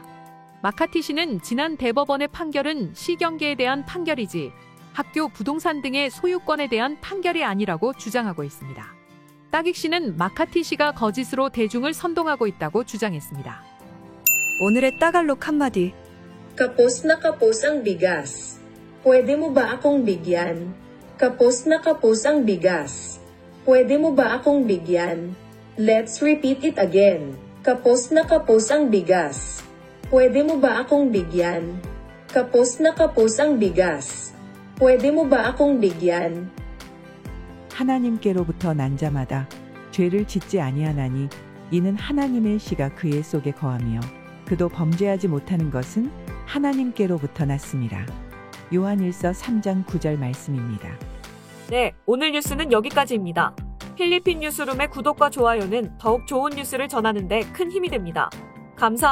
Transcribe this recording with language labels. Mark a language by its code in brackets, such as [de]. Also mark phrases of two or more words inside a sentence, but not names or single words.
[ko] 마카티 씨는 지난 대법원의 판결은 시경계에 대한 판결이지 학교 부동산 등의 소유권에 대한 판결이 아니라고 주장하고 있습니다. 따객 씨는 마카티 씨가 거짓으로 대중을 선동하고 있다고 주장했습니다. 오늘의 따갈록 한마디. [tl] Kapos na kapos ang bigas. Pwede mo ba akong bigyan? Kapos na kapos ang bigas. Pwede mo ba akong bigyan? [en] Let's repeat it again. [tl] Kapos na kapos ang bigas. Pwede mo ba akong bigyan? Kapos na kapos ang bigas. Pwede mo ba akong bigyan? [ko] 하나님께로부터 난 자마다 죄를 짓지 아니하나니 이는 하나님의 씨가 그의 속에 거하며 그도 범죄하지 못하는 것은 하나님께로부터 났습니다. 요한일서 3장 9절 말씀입니다. 네, 오늘 뉴스는 여기까지입니다. 필리핀 뉴스룸의 구독과 좋아요는 더욱 좋은 뉴스를 전하는 데 큰 힘이 됩니다.